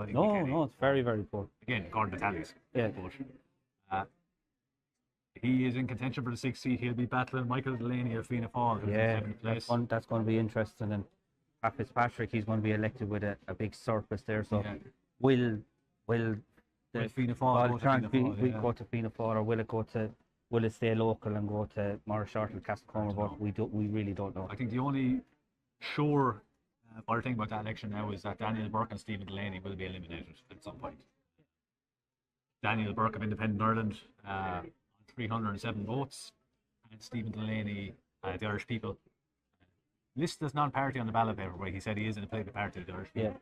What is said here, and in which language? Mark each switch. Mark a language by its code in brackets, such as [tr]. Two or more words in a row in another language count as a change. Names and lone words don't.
[en] No, it's very, very poor. Again, according to tallies. Yeah. But he is in contention for the sixth seat. He'll be battling Michael Delaney of Fianna Fáil, who's in Yeah, seventh place. that's going to be interesting. And Pat Fitzpatrick, he's going to be elected with a big surplus there. So will Fianna Fáil Fáil go to Fianna Fáil, go to Fianna Fáil, or will it stay local and go to Morris Short and Castlecomer? But we really don't know. I think the only sure other thing about that election now is that Daniel Burke and Stephen Delaney will be eliminated at some point. Daniel Burke of Independent Ireland, 307 votes, and Stephen Delaney, the Irish People, listed as non-party on the ballot paper, where he said he is in a political party, the Irish People.